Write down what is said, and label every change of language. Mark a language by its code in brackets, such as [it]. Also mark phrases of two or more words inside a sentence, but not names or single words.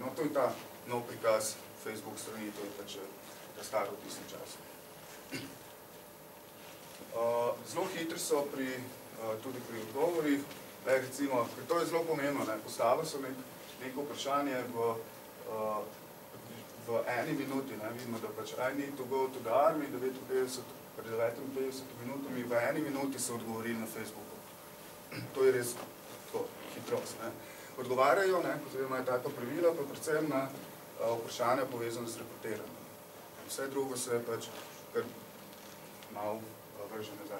[sl] No, to je ta nov prikaz Facebook strani, to je pač ta staro v tistem času. Zelo hitri so tudi pri odgovorih. Recimo, ker to je zelo pomembno, postavili so neko vprašanje v eni minuti, vidimo, da pač [en] I need to go to the army, [sl] pred 59 minutami, v eni minuti so odgovorili na Facebooku. To je res hitrost. Odgovarjajo, oziroma imajo tako pravila, pa predvsem na vprašanja povezane z reporteranjem. Vse drugo se je pač kar malo vrže nazaj.